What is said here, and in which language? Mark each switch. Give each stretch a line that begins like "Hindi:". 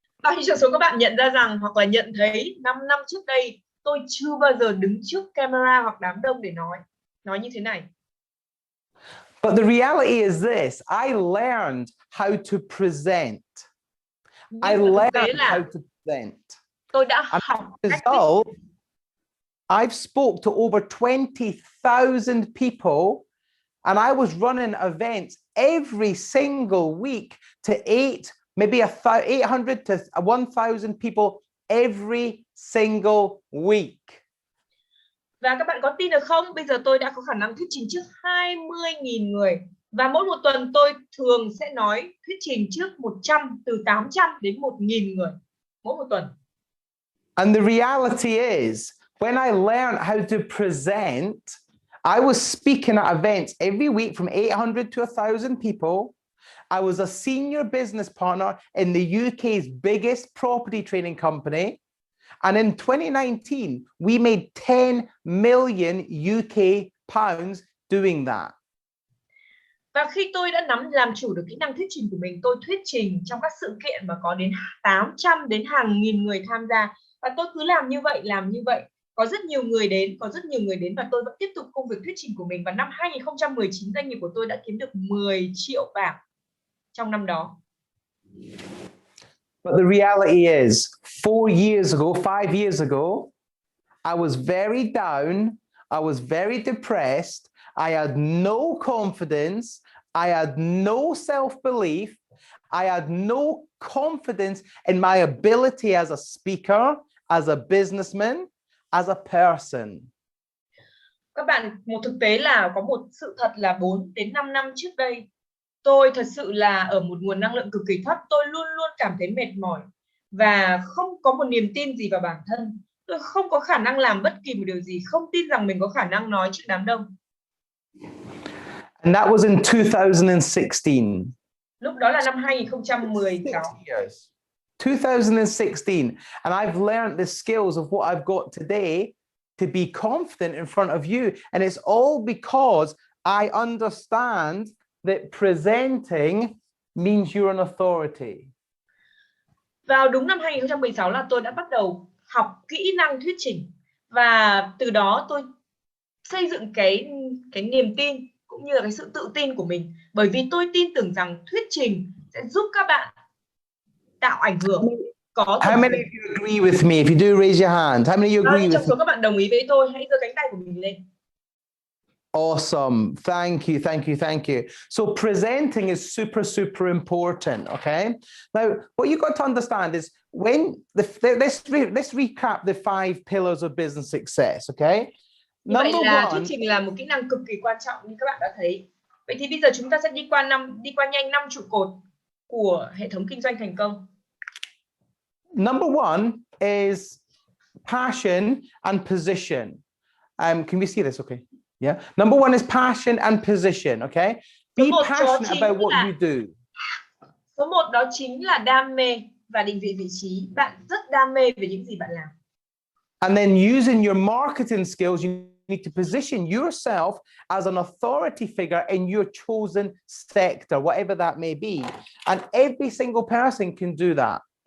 Vietnamese: Bao nhiêu trong số các bạn nhận ra rằng hoặc là nhận thấy 5 năm trước đây tôi chưa bao giờ đứng trước camera hoặc đám đông để nói như thế này.
English: But the reality is this, I learned how to present. I learned how to present.
Vietnamese: Tôi đã
English: And
Vietnamese: học
English: as
Vietnamese: cách
English: a result, I've spoke to over 20,000 people, and I was running events every single week to 800 to 1,000 people every single week.
Vietnamese: Và các bạn có tin được không? Bây giờ tôi đã có khả năng thuyết trình trước 20.000 người. Và mỗi một tuần tôi thường sẽ nói thuyết trình trước từ 800 đến 1.000 người mỗi một tuần.
English: And the reality is, when I learned how to present, I was speaking at events every week from 800 to 1,000 people. I was a senior business partner in the UK's biggest property training company. And in 2019, we made 10 million UK pounds doing that.
Vietnamese: Và khi tôi đã làm chủ được kỹ năng thuyết trình của mình, tôi thuyết trình trong các sự kiện mà có đến 800 đến hàng nghìn người tham gia. Và tôi cứ làm như vậy. Có rất nhiều người đến và tôi vẫn tiếp tục công việc thuyết trình của mình. Và năm 2019, doanh nghiệp của tôi đã kiếm được 10 triệu bảng trong năm đó.
English: But the reality is, 5 years ago, I was very down. I was very depressed. I had no confidence. I had no self-belief. I had no confidence in my ability as a speaker, as a businessman, as a person.
Vietnamese: Các bạn, một thực tế là có một sự thật là 4 đến 5 năm trước đây, tôi thật sự là ở một nguồn năng lượng cực kỳ thấp. Tôi luôn luôn cảm thấy mệt mỏi và không có một niềm tin gì vào bản thân. Tôi không có khả năng làm bất kỳ một điều gì, không tin rằng mình có khả năng nói trước đám đông.
English: And that was in 2016.
Vietnamese: Lúc đó là năm 2016.
English: 2016. And I've learned the skills of what I've got today to be confident in front of you. And it's all because I understand that presenting means you're an authority.
Vietnamese: Vào đúng năm 2016 là tôi đã bắt đầu học kỹ năng thuyết trình. Và từ đó tôi xây dựng cái niềm tin cũng như là cái sự tự tin của mình. Bởi vì tôi tin tưởng rằng thuyết trình sẽ giúp các bạn tạo ảnh hưởng.
English: How many of you agree with me? If you do, raise your hand. How many of you agree with me?
Vietnamese: Trong số các bạn đồng ý với tôi, hãy giơ cánh tay của mình lên.
English: Awesome. Thank you, thank you, thank you. So presenting is super, super important, okay? Now, what you got to understand is when, let's recap the 5 pillars of business success, okay?
Vietnamese: Như vậy là thuyết trình là một kỹ năng cực kỳ quan trọng như các bạn đã thấy. Vậy thì bây giờ chúng ta sẽ đi qua nhanh 5 trụ cột của hệ thống kinh doanh thành công.
English: Number 1 is passion and position. Can we see this? Okay. Yeah. Number 1 is passion and position. Okay. Be passionate about what you do.
Vietnamese: Số 1 đó chính là đam mê và định vị vị trí. Bạn rất đam mê về những gì bạn làm.
English: And then using your marketing skills, you need to position yourself as an authority figure in your chosen sector, whatever that may be. And every single person can do that.